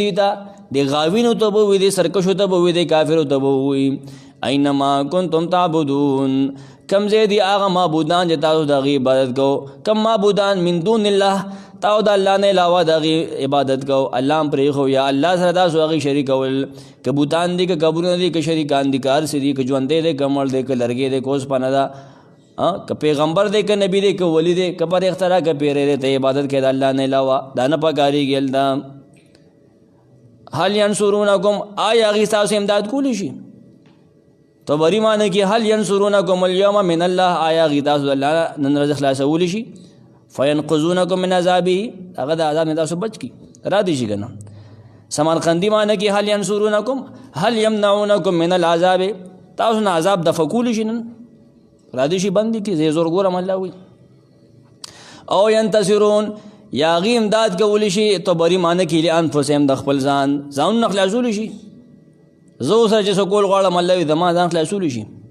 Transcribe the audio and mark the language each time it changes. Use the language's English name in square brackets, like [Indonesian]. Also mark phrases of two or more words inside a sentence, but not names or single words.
[Pashto] دې ته د غاوینو ته به وي د سرکشو ته به وي د کافرو ته به وي [Arabic] اینما کنتم تعبدون [Pashto] کم ځای دي هغه معبودان چې تاسو د هغې عبادت کوو کم معبودان [Arabic] من دون الله [Pashto] تاسو د الله نه علاوه د هغې عبادت کوو الله هم پرېښو یا الله سره تاسو هغې شریکول که بوتان دي که قبرونه دي که شریکان دي که هر څه دي که ژوندی دی که مړ دی که لرګی دی که اوسپنه ده که پیغمبر دی که نبی دی که ولی دی که پر اختراع که پیری دی ته عبادت کوي د الله نه علاوه دا نه پکارېږي هلته [Arabic] هل ینصرونکم [Pashto] آیا هغې ستاسو امداد کولی شي طبري معنی کې [Arabic] هل ینصرونکم اليوم من الله [Pashto] آیا هغې تاسو د الله نن ورځ خلاصولی شي [Arabic] فینقذونکم من عذابه [Pashto] هغه د عذاب نه تاسو بچ کړي را دي شي که نه سمرقندي معنی کې [Arabic] هل ینصرونکم هل یمنعونکم من العذاب [Pashto] تاسو نه عذاب دفع کولی شي نن را دي شي بند کړي زه زور ګورم الله وي او ینتصرون یا هغې امداد کولی شي طبري معنی کې لانفسهم د خپل ځانونه خلاصولی شي زه سره چې څه کول غواړم الله وي زما ځان خلاصولی شي